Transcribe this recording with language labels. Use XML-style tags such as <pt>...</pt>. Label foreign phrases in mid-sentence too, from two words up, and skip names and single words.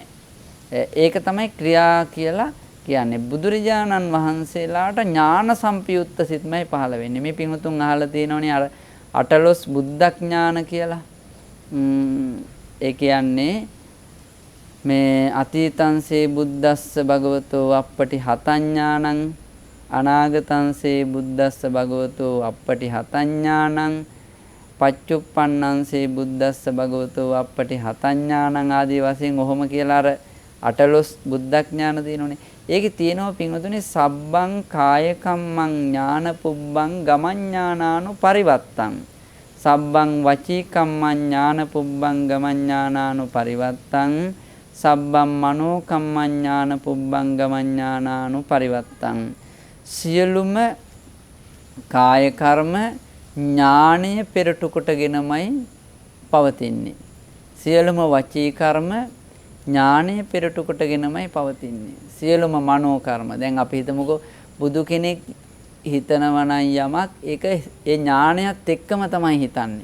<si>ඒක තමයි ක්‍රියා කියලා කියන්නේ. බුදුරජාණන් වහන්සේලාට ඥාන සම්පයුක්ත සිත්මයි පහළ වෙන්නේ. මේ පින්වතුන් අහලා තියෙනවනේ අර අටලොස් බුද්ධඥාන කියලා. ඒ කියන්නේ මේ</si> <pi>අතීතංසේ බුද්දස්ස භගවතෝ අප්පටි හතඥානං අනාගතංසේ බුද්දස්ස භගවතෝ අප්පටි හතඤ්ඤාණං පච්චුප්පන්නංසේ බුද්දස්ස භගවතෝ අප්පටි හතඤ්ඤාණං</pi> <si>ආදී වශයෙන් ඔහොම කියලා අර අටලොස් බුද්ධඥාන තියෙනෝනේ. ඒකේ තියෙනවා පින්වතුනි</si> <pi>සබ්බං කාය කම්මං ඥාන පුබ්බං ගමඤ්ඤානානු පරිවත්තං සබ්බං වචී කම්මං ඥාන පුබ්බං ගමඤ්ඤානානු පරිවත්තං සබ්බං මනෝ කම්මං ඥාන පුබ්බං ගමඤ්ඤානානු පරිවත්තං</pi> <si>සියලුම කාය කර්ම ඥානය පෙරටු කොටගෙනමයි පවතින්නේ. සියලුම වචී කර්ම ඥානය පෙරටු කොටගෙනමයි පවතින්නේ. සියලුම මනෝ කර්ම. දැන් අපි හිතමුකෝ බුදු කෙනෙක් හිතනවා නම් යමක් ඒක ඒ ඥානයත් එක්කම තමයි හිතන්නේ.</si>